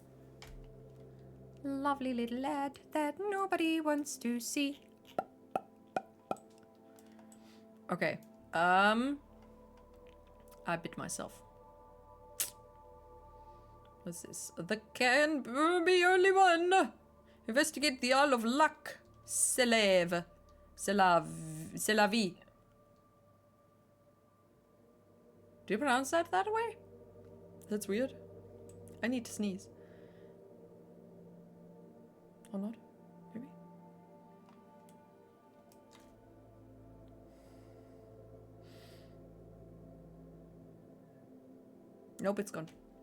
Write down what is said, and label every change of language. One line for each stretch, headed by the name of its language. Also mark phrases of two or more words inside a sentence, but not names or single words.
English: Lovely little ad that nobody wants to see. Okay. I bit myself. What's this? There can be only one. Investigate the Isle of Luck.
French: Célève. C'est la vie.
English: Do you pronounce that way? That's weird. I need to sneeze. Or not? Maybe? Nope, it's gone.